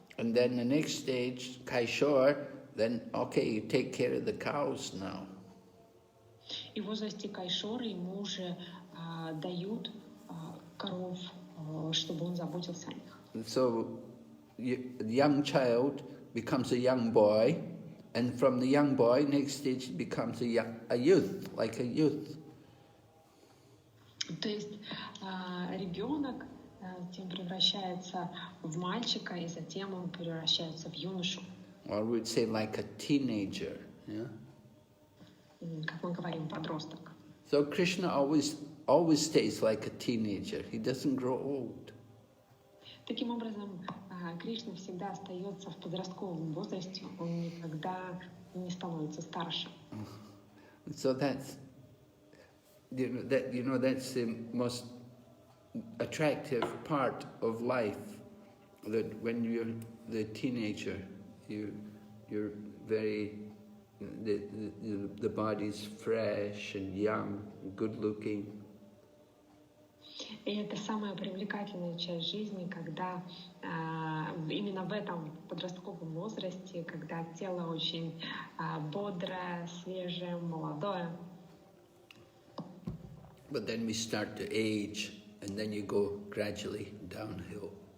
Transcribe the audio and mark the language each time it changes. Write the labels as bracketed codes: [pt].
[en] And then the next stage, KhavŠ邊, then okay, you take care of the cows now. [ru] И в возрасте KhavŠ邊ему уже дают коров, чтобы он заботился о них. [en] So the young child becomes a young boy, and from the young boy, next stage becomes a youth, like a youth. [ru] То есть ребенок затем превращается в мальчика, и затем он превращается в юношу. [en] Or we'd say like a teenager, yeah? [ru] Как мы говорим, подросток. [en] So Krishna always stays like a teenager. He doesn't grow old. [ru] Таким образом, Кришна всегда остается в подростковом возрасте, он никогда не становится старше. [en] So that's that's the most attractive part of life. That when you're the teenager, you're very the body's fresh and young, good looking. [ru] И это самая привлекательная часть жизни, когда именно в этом подростковом возрасте, когда тело очень бодрое, свежее, молодое. [en] But then we start to age, and then you go gradually downhill.